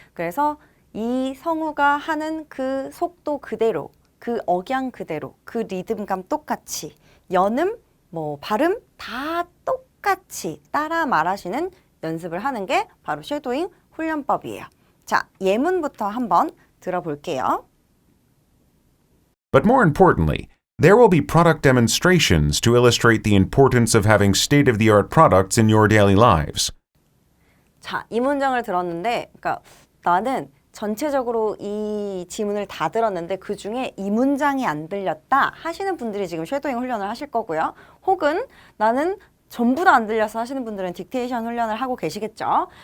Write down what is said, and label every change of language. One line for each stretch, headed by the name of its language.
Korean: 그래서 이 성우가 하는 그 속도 그대로, 그 억양 그대로, 그 리듬감 똑같이, 연음, 뭐 발음 다 똑같이 따라 말하시는 연습을 하는 게 바로 쉐도잉 훈련법이에요. 자, 예문부터 한번 들어볼게요.
English: But more importantly, there will be product demonstrations to illustrate the importance of having state-of-the-art products in your daily lives.
Korean: 자, 이 문장을 들었는데, 그러니까 나는 전체적으로 이 지문을 다 들었는데 그 중에 이 문장이 안 들렸다 하시는 분들이 지금 쉐도잉 훈련을 하실 거고요. 혹은 나는 전부 다 안 들려서 하시는 분들은 딕테이션 훈련을 하고 계시겠죠.